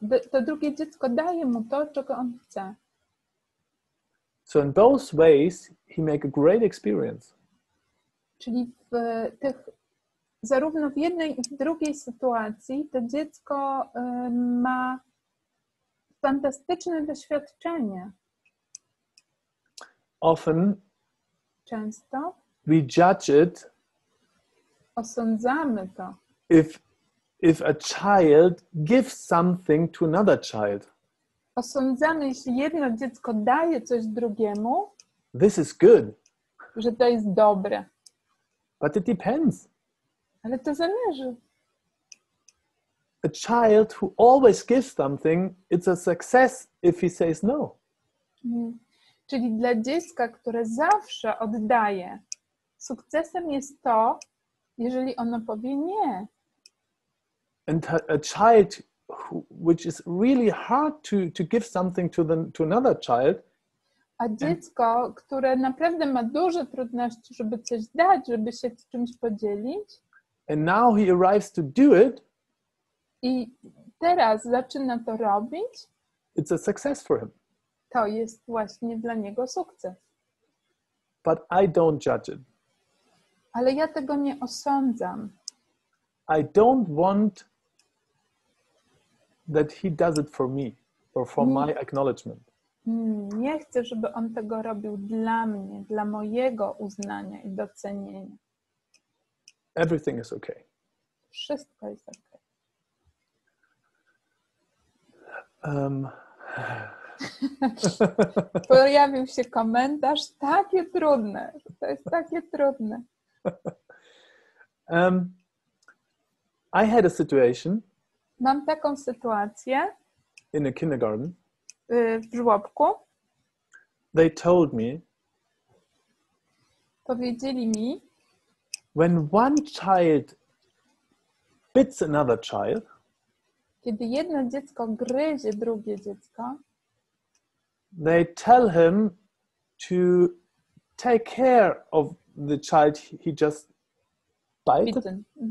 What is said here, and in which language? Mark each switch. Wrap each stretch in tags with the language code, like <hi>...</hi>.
<pl>To drugie dziecko daje mu to, czego on chce.</pl> <en>So in both ways, he make a great experience.</en> <pl>Czyli zarówno w jednej i w drugiej sytuacji to dziecko ma fantastyczne doświadczenie.</pl> <en>Often,</en> <pl>często</pl> <en>we judge it.</en> <pl>Osądzamy to.</pl> <en>If a child gives something to another child.</en> <pl>Osądzamy, jeśli jedno dziecko daje coś drugiemu.</pl> <en>This is good.</en> <pl>Że to jest dobre.</pl> <en>But it depends.</en> <pl>Ale to zależy.</pl> <en>A child who always gives something, it's a success if he says no.</en> <pl>Czyli dla dziecka, które zawsze oddaje, sukcesem jest to, jeżeli ono powie nie.</pl> <en>And a child which is really hard to give something to another child.</en> <pl>A dziecko, które naprawdę ma duże trudności, żeby coś dać, żeby się z czymś podzielić.</pl> <en>And now he arrives to do it.</en> <pl>I teraz zaczyna to robić.</pl> <en>It's a success for him.</en> <pl>To jest właśnie dla niego sukces.</pl> <en>But I don't judge it.</en> <pl>Ale ja tego nie osądzam.</pl> <en>I don't want that he does it for me or for my acknowledgement.</en> <pl>Nie chcę, żeby on tego robił dla mnie, dla mojego uznania i docenienia.</pl> <en>Everything is okay.</en> <pl>Wszystko jest okay. Pojawił się komentarz, takie trudne. To jest takie trudne.</pl> <en>I had a situation.</en> <pl>Mam taką sytuację.</pl> <en>In a kindergarten.</en> <pl>W żłobku.</pl> <en>They told me.</en> <pl>Powiedzieli mi.</pl> <en>When one child bits another child.</en> <pl>Kiedy jedno dziecko gryzie drugie dziecko.</pl> <en>They tell him to take care of the child he just bitten.</en>